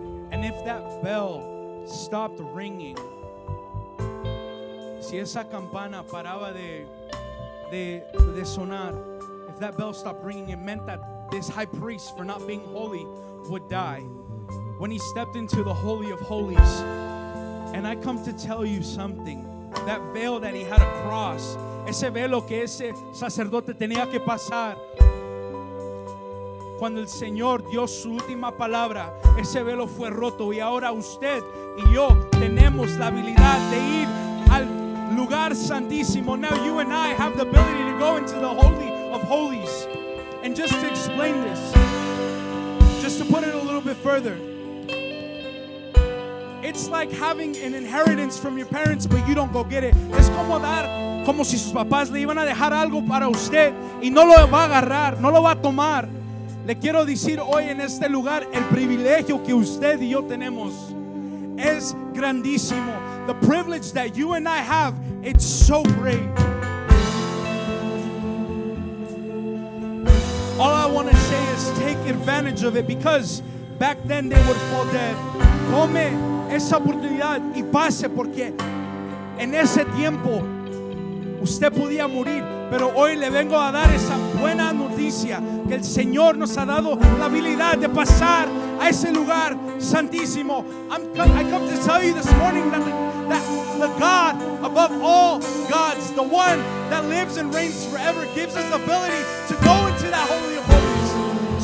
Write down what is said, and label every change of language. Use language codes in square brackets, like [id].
[en] And if that bell stopped ringing, [es] si esa campana paraba de sonar, [en] if that bell stopped ringing, it meant that this high priest, for not being holy, would die. When he stepped into the Holy of Holies, and I come to tell you something, that veil that he had across, [es] ese velo que ese sacerdote tenía que pasar, cuando el Señor dio su última palabra, ese velo fue roto, y ahora usted y yo tenemos la habilidad de ir al lugar santísimo. [en] Now you and I have the ability to go into the Holy of Holies. And just to explain this, just to put it a little bit further, it's like having an inheritance from your parents, but you don't go get it. [es] Es como si sus papás le iban a dejar algo para usted y no lo va a agarrar, no lo va a tomar. Le quiero decir hoy en este lugar, el privilegio que usted y yo tenemos es grandísimo. [en] The privilege that you and I have, it's so great. All I want to say is take advantage of it, because back then they would fall dead. [es] Tome esa oportunidad y pase, porque en ese tiempo usted podía morir, pero hoy le vengo a dar esa buena noticia, que el Señor nos ha dado la habilidad de pasar a ese lugar santísimo. [en] I come to tell you this morning that the God above all gods, the one that lives and reigns forever, gives us the ability to go into that Holy of Holies.